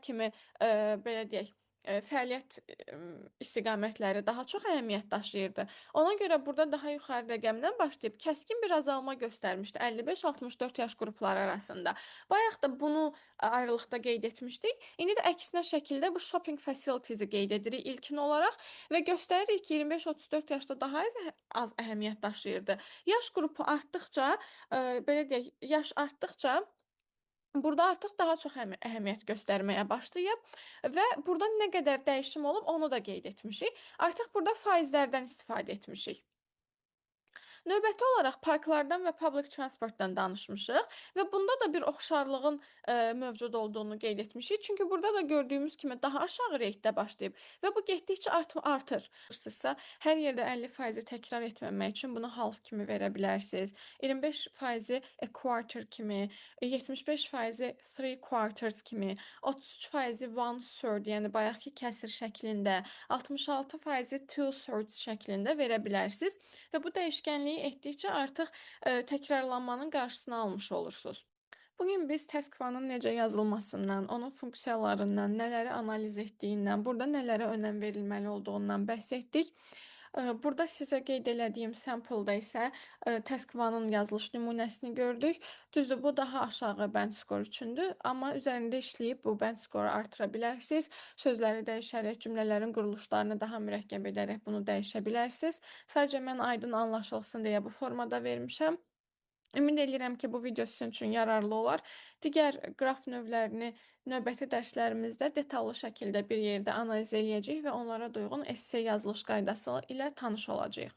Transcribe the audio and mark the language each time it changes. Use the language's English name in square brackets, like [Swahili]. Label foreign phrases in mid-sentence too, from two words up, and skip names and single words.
[Azerbaijani] kimi belə deyək, fəaliyyət istiqamətləri daha çox əhəmiyyət daşıyırdı. Ona görə burada daha yuxarı rəqəmdən başlayıb kəskin bir azalma göstərmişdi 55-64 yaş qrupları arasında. Bayaq da bunu ayrılıqda qeyd etmişdik. İndi də əksinə şəkildə bu [English] shopping facilities-i [Azerbaijani] qeyd edirik ilkin olaraq və göstəririk ki, 25-34 yaşda daha az əhəmiyyət daşıyırdı. Yaş qrupu artdıqca, belə deyək, yaş artdıqca burada artıq daha çox əhəmiyyət göstərməyə başlayıb və burada nə qədər dəyişim olub onu da qeyd etmişik. Artıq burada faizlərdən istifadə etmişik. Növbəti olaraq parklardan və [English] public transportdan [Azerbaijani] danışmışıq və bunda da bir oxşarlığın mövcud olduğunu qeyd etmişik. Çünki burada da gördüyümüz kimi daha aşağı reytdə başlayıb və bu getdikcə artır. Sizsə hər yerdə 50% təkrar etməmək üçün bunu half kimi verə bilərsiniz. 25% [English] a quarter [Azerbaijani] kimi, 75% [English] three quarters [Azerbaijani] kimi, 33% [English] one third, [Azerbaijani] yəni bayaqki kəsr şəklində, 66% [English] two thirds [Azerbaijani] şəklində verə bilərsiniz və bu dəyişkənliyi etdikcə artıq təkrarlanmanın qarşısını almış olursunuz. Bugün biz taskvanın necə yazılmasından, onun funksiyalarından, nələri analiz etdiyindən, burada nələrə önəm verilməli olduğundan bəhs etdik. Burada sizə qeyd elədiyim sample-da isə taskvanın yazılış nümunəsini gördük. Düzdür, bu daha aşağı [English] band score [Azerbaijani] üçündür, amma üzərində işləyib bu [English] band score [Azerbaijani] artıra bilərsiniz. Sözləri dəyişərək, cümlələrin quruluşlarını daha mürəkkəb edərək bunu dəyişə bilərsiniz. Sadəcə mən aydın anlaşılsın deyə bu formada vermişəm. Ümid edirəm ki, bu video sizin üçün yararlı olar. Digər qraf növlərini növbəti dərslərimizdə detallı şəkildə bir yerdə analiz eləyəcəyik və onlara uyğun esse yazılış qaydası ilə tanış olacağıq.